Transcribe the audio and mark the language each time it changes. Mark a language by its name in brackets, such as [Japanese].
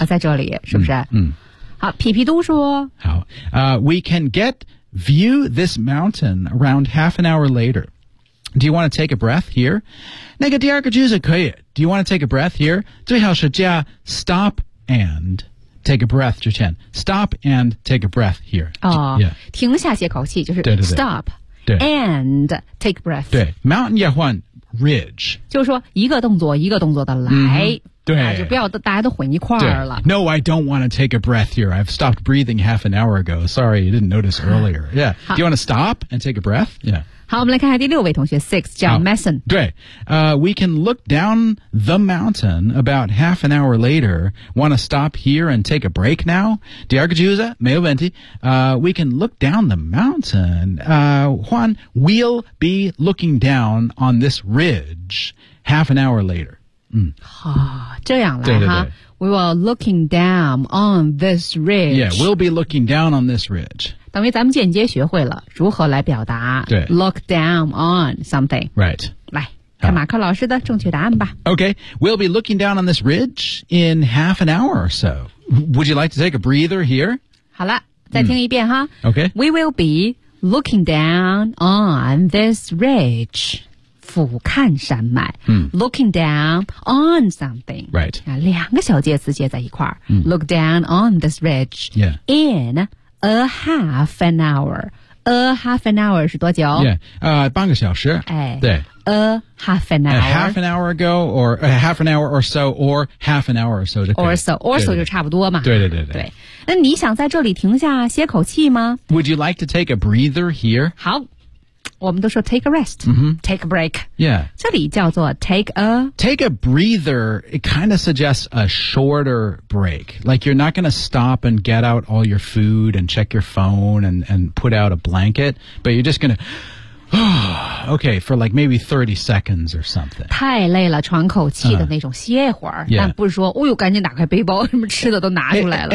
[Chinese] 啊、在这里是不是、好皮皮都说 [English] 好、We can get view this mountain around half an hour later Do you want to take a breath here? [Chinese] 那个第二个句子可以 [English] Do you want to take a breath here? [Chinese] 最好是加 [English] stop andTake a breath, [Chinese] 之前 [English] Stop and take a breath here.、 [Chinese] 停下歇口气就是 stop 对对对 [English] and take a breath. [Chinese] 对 mountain 要换 ridge. 就是说一个动作一个动作的来、对、就不要大家都混一块儿了。 [English] No, I don't want to take a breath here. I've stopped breathing half an hour ago. Sorry, you didn't notice earlier. Yeah. Do you want to stop and take a breath? Yeah. [Chinese] 好我们来看看第六位同学 Six 叫 Mason [English] 对、We can look down the mountain about half an hour later Want to stop here and take a break now? [Chinese] 第二个句子没有问题、 [English] We can look down the mountain、Juan, we'll be looking down on this ridge half an hour later、 [Chinese] 这样了对对对 [English] 哈 We will looking down on this ridge Yeah, we'll be looking down on this ridge [Chinese] 等于咱们间接学会了如何来表达 [English] look down on something. Right. [Chinese] 来看马克老师的正确答案吧。 [English] Okay, we'll be looking down on this ridge in half an hour or so. Would you like to take a breather here? [Chinese] 好了再听一遍哈。 [English] Okay. We will be looking down on this ridge. [Chinese] 俯瞰山脉、 [English] looking down on something、 right. [Chinese] 啊、两个小介词接在一块、 [English] look down on this ridge、 in a half an hour [Chinese] a half an hour 是多久、半个小时、对 [English] a half an hour a half an hour ago or a half an hour or so or half an hour or so or so or so [Chinese] 就差不多嘛对对对 对, 对那你想在这里停下歇口气吗 [English] Would you like to take a breather here? [Chinese] 好我们都说 [English] take a rest,、 take a break. Yeah. [Chinese] 这里叫做 [English] take a breather. It kind of suggests a shorter break. Like you're not going to stop and get out all your food and check your phone and put out a blanket, but you're just going to, okay, for like maybe 30 seconds or something. [Chinese] 太累了喘口气的那种歇会儿、但不是说哦呦赶紧打开背包什么吃的都拿出来了。